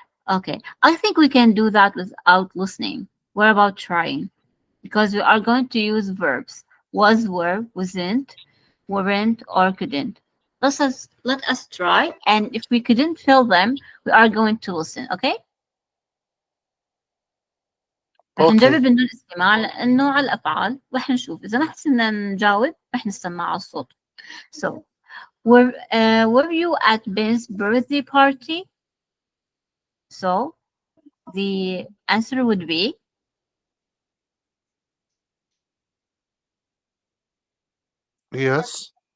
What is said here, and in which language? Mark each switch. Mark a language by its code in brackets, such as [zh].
[en] Okay, I think we can do that without listening. What about trying? Because we are going to use verbs: was, were, wasn't, weren't, or couldn't. Let us try, and if we couldn't fill them, we are going to listen. Okay? [ar] رح [en] Okay. [ar] نجرب بدون استماع لأنه على الأفعال، رح نشوف إذا ما حسنا نجاوب رح نسمع على الصوت. So [en] Were you at Ben's birthday party? So the answer would be Yes.